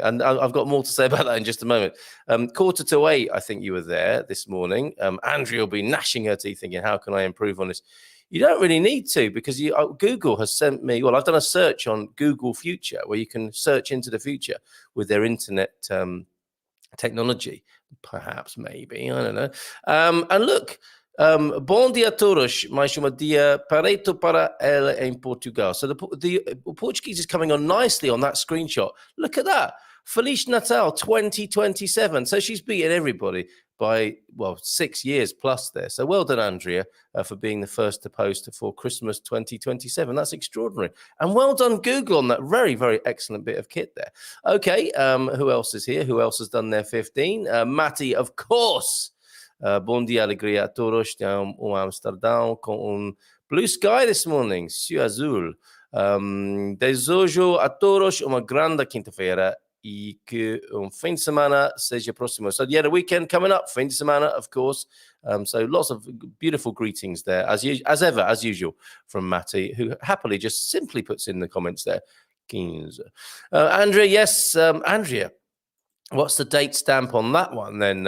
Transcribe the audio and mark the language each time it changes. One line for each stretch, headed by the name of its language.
English: And I've got more to say about that in just a moment. 7:45, I think you were there this morning. Andrea will be gnashing her teeth thinking, how can I improve on this? You don't really need to, because Google has sent me, I've done a search on Google Future where you can search into the future with their internet technology, perhaps, maybe, I don't know. And look,
Portuguese: bom dia a todos, mais dia pareto para ela em Portugal.
English: So the Portuguese is coming on nicely on that screenshot. Look at that.
Portuguese: Feliz Natal
English: 2027. So she's beaten everybody by, 6 years plus there. So well done, Andrea, for being the first to post for Christmas 2027. That's extraordinary. And well done, Google, on that very, very excellent bit of kit there. Okay, who else is here? Who else has done their 15?
Portuguese: Matty,
English: of course.
Portuguese: Bom dia, alegria a todos. Amsterdam com
English: blue sky this morning.
Portuguese: Céu azul. Desejo a todos uma grande quinta-feira e que fim de semana seja próximo.
English: So yeah, the weekend coming up,
Portuguese: fim de semana,
English: of course. So lots of beautiful greetings there, as usual, from Matty, who happily just simply puts in the comments there. 15. Andrea, yes, Andrea. What's the date stamp on that one then?